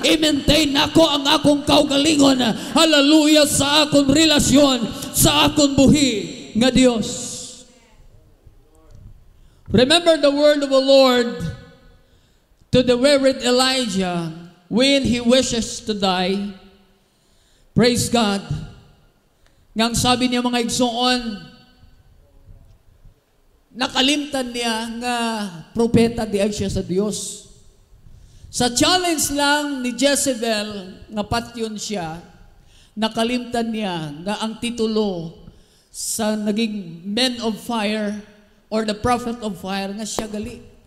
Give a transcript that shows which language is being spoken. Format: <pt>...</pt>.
<ceb>I-maintain ako ang akong kaugalingon. Hallelujah, sa akong relasyon, sa akong buhi nga Dios.</ceb> <en>Remember the word of the Lord to the reverend Elijah when he wishes to die. Praise God.</en> <ceb>Ngang sabi niya mga igsoon, nakalimtan niya nga propeta di ay siya sa Dios. Sa challenge lang ni Jezebel nga patyon siya, nakalimtan niya nga ang titulo sa naging</ceb> <en>men of fire or the prophet of fire</en> <ceb>nga siya gali.</ceb>